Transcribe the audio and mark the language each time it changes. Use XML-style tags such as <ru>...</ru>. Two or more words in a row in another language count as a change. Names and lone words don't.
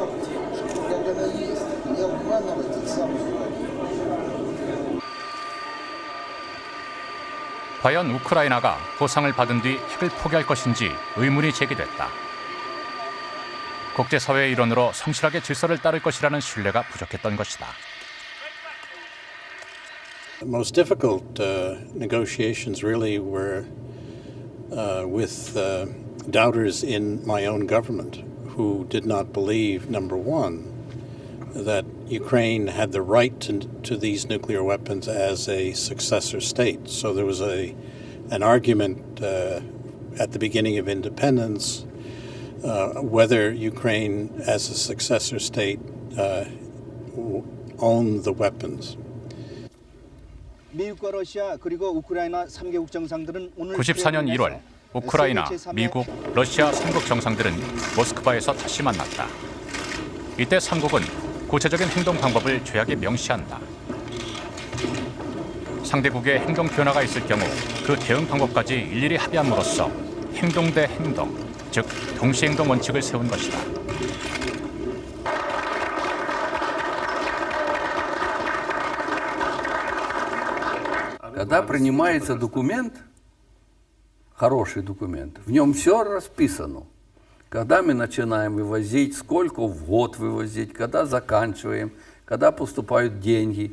<ko>과연 우크라이나가 보상을 받은 뒤 핵을 포기할 것인지 의문이 제기됐다. 국제사회의 일원으로 성실하게 질서를 따를 것이라는 신뢰가 부족했던 것이다.</ko> <en>The most difficult negotiations really were with doubters in my own government who did not believe, number one, that Ukraine had the right to these nuclear weapons as a successor state. So there was an argument at the beginning of independence whether Ukraine as a successor state owned the weapons.</en> <ko>미국과 러시아 그리고 우크라이나 3개국 정상들은 오늘 94년 1월 우크라이나, 미국, 러시아 3국 정상들은 모스크바에서 다시 만났다. 이때 3국은 구체적인 행동 방법을 조약에 명시한다. 상대국의 행동 변화가 있을 경우 그 대응 방법까지 일일이 합의함으로써 행동 대 행동, 즉 동시행동 원칙을 세운 것이다.</ko> <ru>Когда принимается документ, хороший документ, в нем все расписано. Когда мы начинаем вывозить, сколько в год вывозить, когда заканчиваем, когда поступают деньги.</ru>